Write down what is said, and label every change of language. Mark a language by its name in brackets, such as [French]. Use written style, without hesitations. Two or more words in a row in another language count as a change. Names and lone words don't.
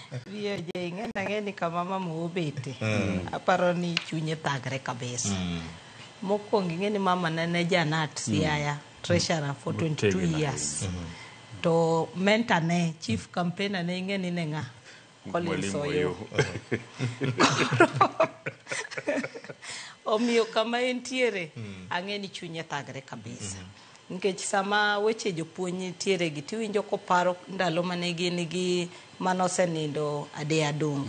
[Luo (Kenya and Tanzania)] Rio je ng'eni kama mama obete. Aparo ni chunye thagre kabisa. Mokwongo ing'eni mama ne Janat Siaya, [English] treasurer for 22 years. [Luo (Kenya and Tanzania)] To mentor ne, [English] chief campaigner [Luo (Kenya and Tanzania)] ne ing'eni ne ng'a? Collins Oyo. Omiyo kama entiere, ang'eni chunye thagre kabisa. Nikech sama weche jopuonj nitiere gi tiwinjo koparo ndalo mane gin gi manosenindo Ade Adongo.